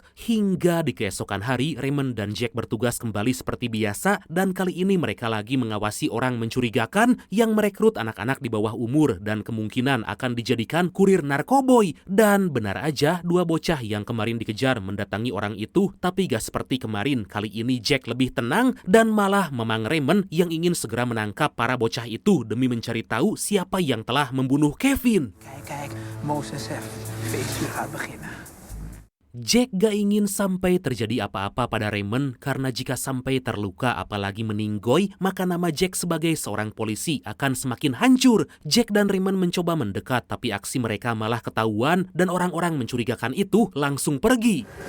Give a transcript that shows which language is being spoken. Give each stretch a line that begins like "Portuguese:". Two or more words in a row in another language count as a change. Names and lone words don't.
Indonesian: Hingga di keesokan hari, Raymond dan Jack bertugas kembali seperti biasa dan kali ini mereka lagi mengawasi orang mencurigakan yang merekrut anak-anak di bawah umur dan kemungkinan akan dijadikan kurir narkoboy. Dan benar aja, dua bocah yang kemarin dikejar mendatangi orang itu, tapi gak seperti kemarin. Kali ini Jack lebih tenang dan malah memang Raymond yang ingin segera menangkap para bocah itu demi mencari tahu siapa yang telah membunuh Kevin.
Dutch: Kijk, Moses heeft feestje gaat beginnen.
Indonesian: Jack gak ingin sampai terjadi apa-apa pada Raymond karena jika sampai terluka apalagi meninggoy, maka nama Jack sebagai seorang polisi akan semakin hancur. Jack dan Raymond mencoba mendekat tapi aksi mereka malah ketahuan dan orang-orang mencurigakan itu langsung pergi.